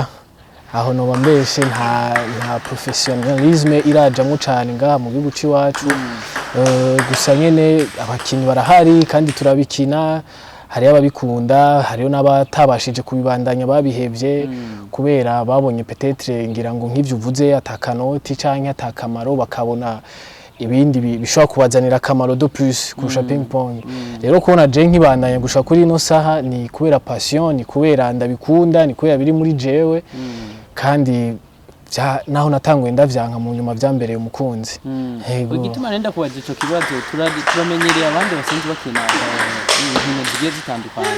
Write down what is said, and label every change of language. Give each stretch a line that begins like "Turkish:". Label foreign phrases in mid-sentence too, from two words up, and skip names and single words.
Rundi: Aho no bambeshe nta professionalisme irajamwe cyane ngaha mu gihugu ciwacu. Gusa nyene abakinyi barahari kandi turabikina. Hari ababikunda, hariyo n'abatabashije kubibandanya babihevye kubera babonye peut-être ngira ngo nk'ivyo uvuze atakanoti canke atakamaro bakabona ibindi bishobora kubazanira akamaro
French: de plus
Rundi: kurusha ping pong. Rero kubona je nkibandanya gusha kuri ino saha ni kubera passion, ni kubera ndabikunda, ni kubera biri muri jewe kandi naho natanguye ndavyanka mu nyuma vyambereye umukunzi. Yego. Igituma nenda kubaza ico kibazo turamenyereye abandi basenze bakina ibintu bigiye zitandukanye.